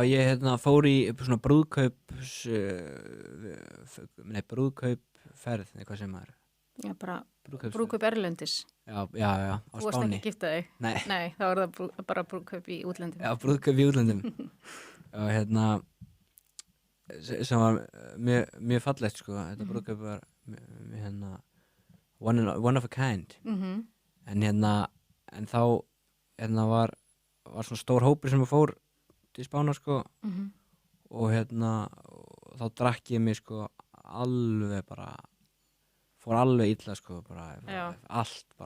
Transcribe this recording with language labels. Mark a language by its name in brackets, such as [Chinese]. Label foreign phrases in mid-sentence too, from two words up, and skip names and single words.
[Icelandic] Já, ég fór í svona brúðkaupferð, eitthvað sem maður. Já, bara brúðkaup erlendis. Já, á Spáni. Þú varst ekki að gifta þig? Nei, þá var það bara brúðkaup í útlöndum. Já, brúðkaup í útlöndum. Og sem var mjög fallegt, sko. Þetta brúðkaup var [English] one of a kind. [Icelandic] En þá var svona stór hópur sem fór til Spánar, sko. Og þá drakk ég mig, sko, alveg bara, fór alveg illa, sko, bara allt bara.